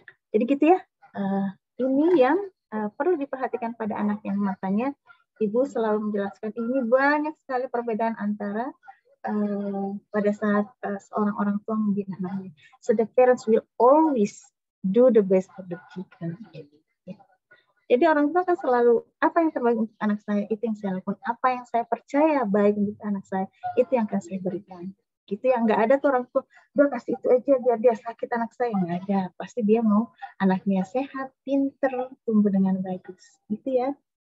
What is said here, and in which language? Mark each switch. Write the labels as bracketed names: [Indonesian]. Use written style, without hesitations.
[Indonesian] Jadi gitu ya. Ini yang perlu diperhatikan pada anak yang makanya Ibu selalu menjelaskan ini banyak sekali perbedaan antara pada saat seorang orang tua membina anaknya. [English] So the parents will always do the best for the children. [Indonesian] Jadi orang tua kan selalu apa yang terbaik untuk anak saya itu yang saya lakukan, apa yang saya percaya baik untuk anak saya itu yang akan saya berikan. Gitu ya, nggak ada tuh orang tua udah kasih itu aja biar dia sakit anak saya, nggak ada. Pasti dia mau anaknya sehat, pinter, tumbuh dengan bagus. Gitu ya.